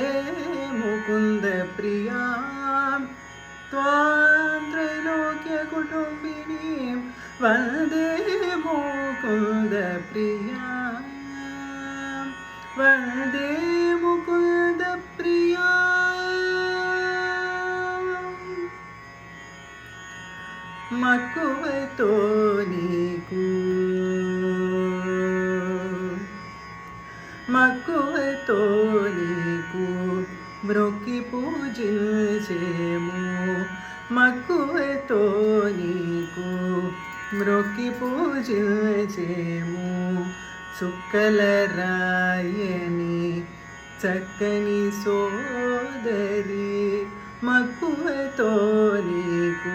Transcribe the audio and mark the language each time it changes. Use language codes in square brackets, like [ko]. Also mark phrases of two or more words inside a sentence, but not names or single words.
[sa] मुकुन्दप्रियां त्वां त्रैलोक्यकुटुम्बिनीं वन्दे मुकुन्दप्रियां वन्दे मुकुन्दप्रियां [te] मక్కువతో నీకు మక్కువతో నీకు మ్రొక్కి పూజించేము మక్కువతో నీకు మ్రొక్కి పూజించేము చుక్కల రాయని చక్కని సోదరి మక్కువతో నీకు